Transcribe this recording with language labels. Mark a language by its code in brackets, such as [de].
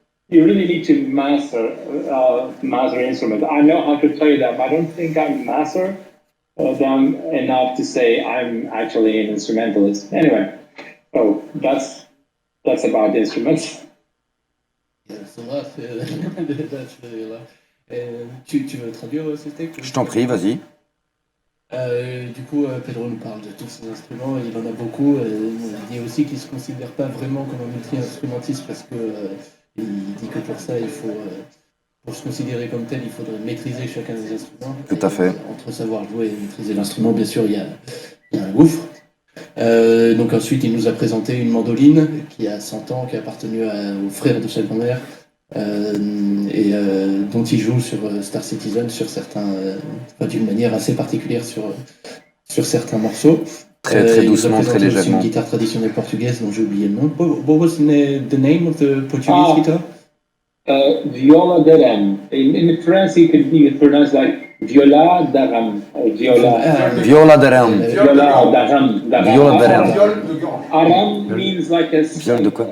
[en] You really need to master instruments. I know how to play them. I don't think I'm master them enough to say I'm actually an instrumentalist. Anyway, so that's about the instruments. Yeah, so that's really a lot. [fr] Tu veux traduire c'était Je t'en prie, vas-y. Du coup, Pedro nous parle de tous ses instruments, il en a beaucoup. Il dit aussi qu'il ne se considère pas vraiment comme un multi-instrumentiste parce que il dit que pour ça, il faut pour se considérer comme tel, il faudrait maîtriser chacun des instruments. Tout à fait. Entre savoir jouer et maîtriser l'instrument, bien sûr, il y a un gouffre. Donc ensuite, il nous a présenté une mandoline qui a 100 ans, qui a appartenu au frère de sa grand-mère, dont il joue sur Star Citizen, sur certains, d'une manière assez particulière sur certains morceaux. Très doucement, très légèrement. Une guitare traditionnelle portugaise dont j'ai oublié le nom. [en] What was the name of the Portuguese guitar? [pt] Viola d'Aram. [en] In French, it could be pronounced like Viola d'Aram. [pt] Viola d'Aram. Viola d'Aram. Viola d'Aram. [en] Aram means like a [fr] Viol de quoi?